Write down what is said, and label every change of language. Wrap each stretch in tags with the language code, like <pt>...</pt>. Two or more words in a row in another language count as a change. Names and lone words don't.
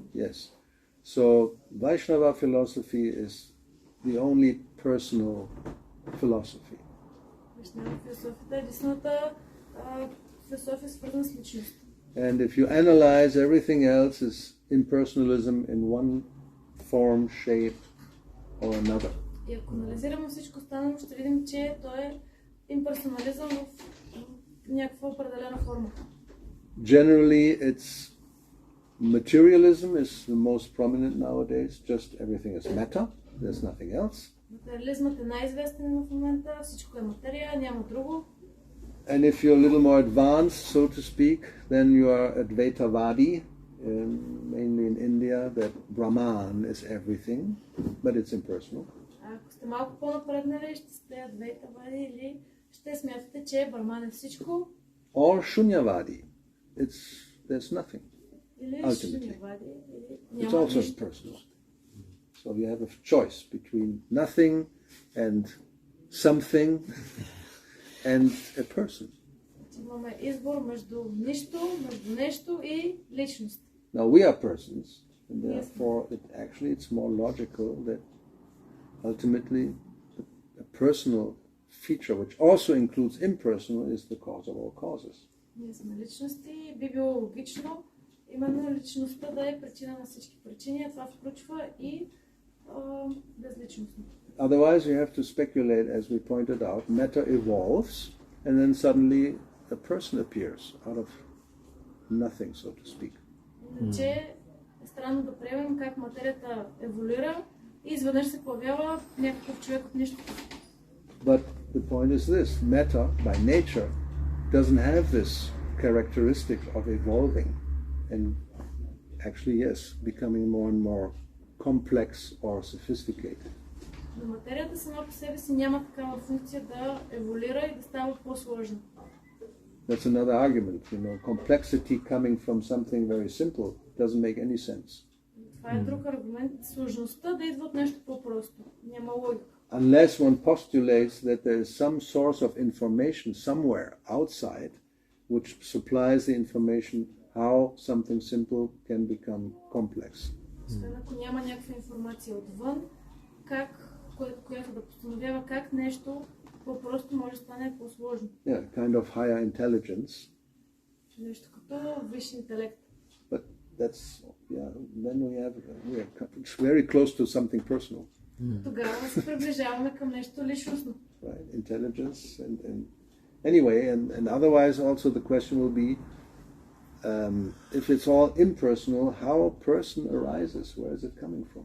<en>Yes. So Vaishnava philosophy is the only personal philosophy.</en> <bg>Вайшнава философията е единствената философия свързана с личност.</bg> <en>And if you analyze, everything else is impersonalism in one form, shape or another.</en> <bg>И ако анализираме всичко останало, ще видим, че той е имперсонализъм в някаква определена форма.</bg> <en>Generally, it's materialism is the most prominent nowadays. Just everything is matter. There's nothing else.</en> <bg>Материализмът е най-известен в момента. Всичко е материя, няма друго.</bg> <en>And if you're a little more advanced, so to speak, then you are Advaitavadi, mainly in India, that Brahman is everything, but it's impersonal.</en> <bg>Ако сте малко по-напреднали, ще сте Адвейтавади или ще смятате, че Браман е всичко.</bg> <en>Or Shunyavadi. There's nothing.</en> <bg>Или</bg> <en>Ultimately.</en> <bg>Шунявади, или</bg> <en>It's</en> <bg>няма</bg> <en>also</en> <bg>нищо.</bg> <en>impersonal. So you have a choice between nothing and something and a person.</en> <bg>Имаме избор между нищо, между нещо и личност.</bg> <en>Now we are persons, and therefore it's more logical that ultimately a personal feature, which also includes impersonal, is the cause of all causes.</en> <bg>Ние сме личности, би било логично именно личността да е причина на всички причини, а това включва и безличността.</bg> <en>Otherwise, you have to speculate, as we pointed out, matter evolves, and then suddenly a person appears out of nothing, so to speak.</en> <bg>Иначе е странно да приемем как материята еволюира и изведнъж се появява някакъв човек от нищо.</bg> <en>But the point is this: matter, by nature, doesn't have this characteristic of evolving, and actually, yes, becoming more and more complex or sophisticated.</en> <bg>Но материята сама по себе си няма такава функция да еволюира и да става по-сложна.</bg> <en>That's another argument, complexity coming from something very simple doesn't make any sense.</en> <bg>Това е друг аргумент. Сложността да идва от нещо по-просто. Няма логика.</bg> <en>Unless one postulates that there is some source of information somewhere outside which supplies the information how something simple can become complex.</en> <bg>Освен ако няма някаква информация отвън, която да постановява как нещо по-просто може да стане по-сложно.</bg> <en>Yeah, kind of higher intelligence.</en> <bg>Нещо като висш интелект.</bg> <en>But that's, then we're very close to something personal.</en> <bg>Тогава се приближаваме към нещо личностно.</bg> <en>Right, intelligence and anyway, and otherwise also the question will be, if it's all impersonal, how a person arises, where is it coming from?</en>